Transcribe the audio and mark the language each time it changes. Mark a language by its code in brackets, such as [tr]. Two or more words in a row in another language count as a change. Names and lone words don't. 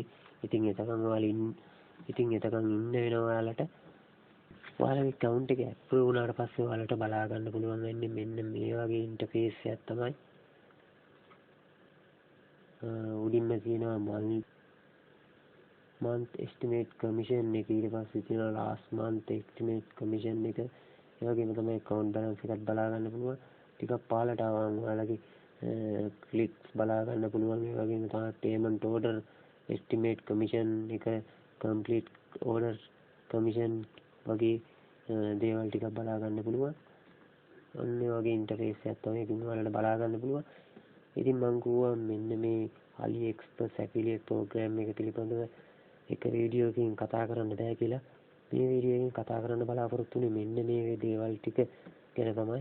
[si] ඉතින් එතකන් එතකන් ඉන්න වෙනවා ඔයාලට. ඔයාලගේ account එක approve වුණාට පස්සේ ඔයාලට බලා ගන්න පුළුවන් වෙන්නේ මෙන්න මේ වගේ interface එකක් තමයි. උඩින්ම තියෙනවා [en] month estimate commission [si] එක. ඊට පස්සේ තියෙනවා [en] last month estimate commission [si] එක. ඒ වගේම තමයි [en] account balance [si] එකත් බලා ගන්න පුළුවන්. ටිකක් පහළට ආවම ඔයාලගේ clicks බලා ගන්න පුළුවන්. ඒ වගේම තමයි [en] payment order estimate commission [si] එක [en] complete order commission [si] වගේ දේවල් ටිකක් බලා ගන්න පුළුවන්. අන්න ඒ වගේ interface එකක් තමයි ඉතින් ඔයාලට බලා ගන්න පුළුවන්. ඉතින් මම කිව්වා මෙන්න මේ [en] aliexpress affiliate program [si] එක පිළිබඳව එක වීඩියෝ එකකින් කතා කරන්න බෑ කියලා. මේ වීඩියෝ එකෙන් කතා කරන්න බලාපොරොත්තු වෙන්නේ මෙන්න මේ දේවල් ටික ගැන තමයි.